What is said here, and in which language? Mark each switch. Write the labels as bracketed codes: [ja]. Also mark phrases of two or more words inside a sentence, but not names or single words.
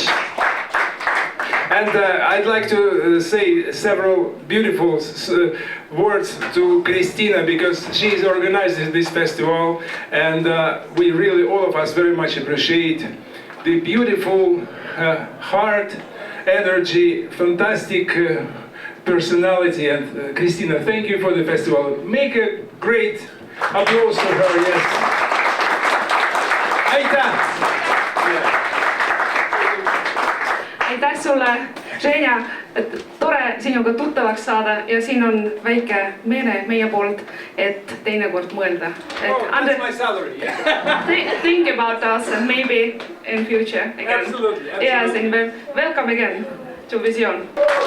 [en] And I'd like to say several beautiful words to Christina because she's organizing this festival, and we really, all of us, very much appreciate the beautiful heart, energy, fantastic personality. And Christina, thank you for the festival. Make a great applause for her. Yes. [et] Aitäh! Aitäh sulle, Ženja, et tore sinuga tuttavaks saada ja siin on väike meene meie poolt, et teinekord mõelda. [en] Oh, that's my salary. Think about us and maybe in future again. Absolutely. Yes, and welcome again to Vision.